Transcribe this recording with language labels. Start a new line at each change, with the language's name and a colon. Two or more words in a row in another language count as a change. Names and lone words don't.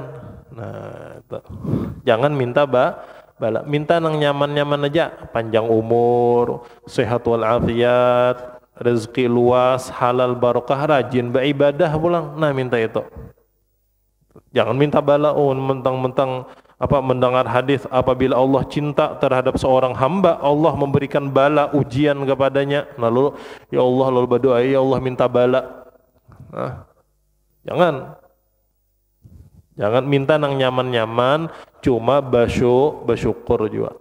Indonesian: Nah, itu.
Banjar: Jangan minta bala, minta nang nyaman-nyaman aja, panjang umur, sehat walafiat, rezeki luas, halal barokah, rajin beribadah pulang.
Indonesian: Nah, minta itu. Jangan minta bala, mentang-mentang mendengar hadis apabila Allah cinta terhadap seorang hamba, Allah memberikan bala, ujian kepadanya. Lalu ya Allah, lalu berdoa, ya Allah minta bala.
Banjar: Nah, jangan minta nang nyaman-nyaman, cuma bersyukur juga.